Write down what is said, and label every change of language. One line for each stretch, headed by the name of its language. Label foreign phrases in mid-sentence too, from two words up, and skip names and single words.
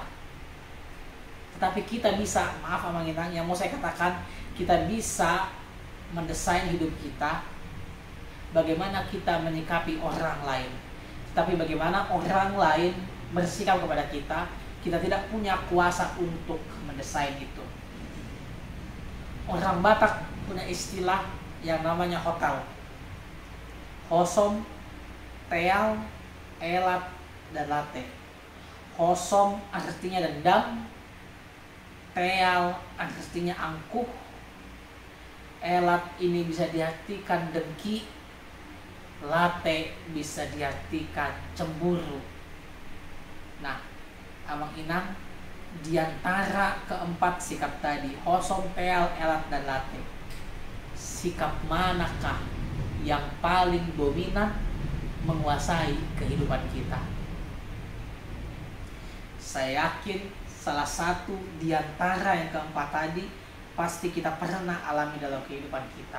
Indonesian: Tetapi kita bisa, maaf
Batak Toba: Amang Inang,
Indonesian: yang mau saya katakan, kita bisa mendesain hidup kita, bagaimana kita menyikapi orang lain. Tapi bagaimana orang lain bersikap kepada kita, kita tidak punya kuasa untuk mendesain itu. Orang Batak punya istilah yang namanya hotel.
Batak Toba: Hosom, teal, elat, dan late.
Indonesian: Hosom artinya dendam, teal artinya angkuh, elat ini bisa diartikan dengki, late bisa diartikan cemburu. Nah,
Batak Toba: Amang Inang,
Indonesian: di antara keempat sikap tadi,
Batak Toba: hosom, peal, elat,
Indonesian: dan late, sikap manakah yang paling dominan menguasai kehidupan kita? Saya yakin salah satu di antara yang keempat tadi pasti kita pernah alami dalam kehidupan kita.